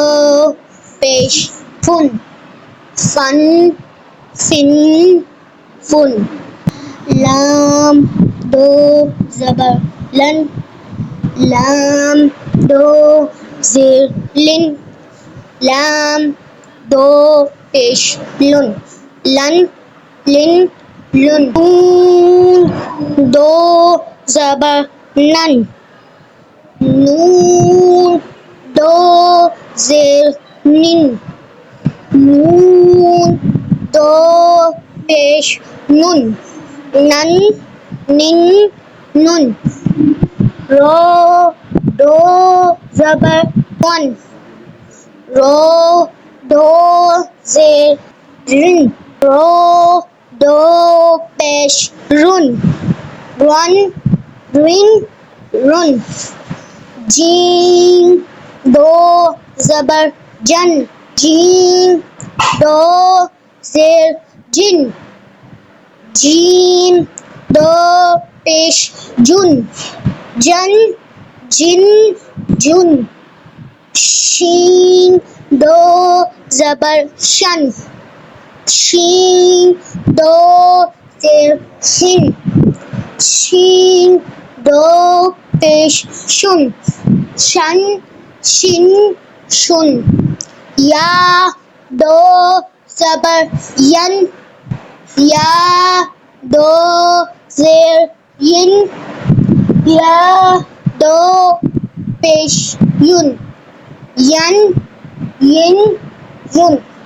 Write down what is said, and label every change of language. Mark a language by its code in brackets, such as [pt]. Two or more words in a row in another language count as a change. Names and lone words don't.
[ur] پیش فن فن فن فن لام دو زبر لن لام دو زیر لن لام دو پیش لن لن لن لن نون دو زبر نن نون دو زیر نن نون دو پیش نن نن نن نن رو دو زبر ون رو دو زیر رن رو دو پیش رن رن رن رن جیم دو زبر جن جیم دو زیر جن جیم دو پیش جن جن جن جن شین دو زبر شن شین دو زیر شن شین دو پیش شن شن شن شن یا دو زبر ین یا دو زیر ین یا دو پیش یون ین ین یون